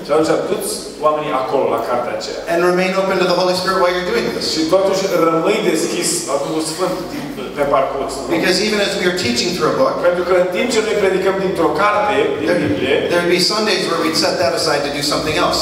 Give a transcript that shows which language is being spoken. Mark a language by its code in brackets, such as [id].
[ro] Și atunci duți oamenii acolo, la cartea aceea. [en] And remain open to the Holy Spirit while you're doing this. [ro] Și totuși rămâi deschis la Duhul Sfânt pe parcurs. [en] Because even as we are teaching through a book, [ro] Pentru că în timp ce noi predicăm dintr-o carte, din Biblie, [en] there would be Sundays where we'd set that aside to do something else.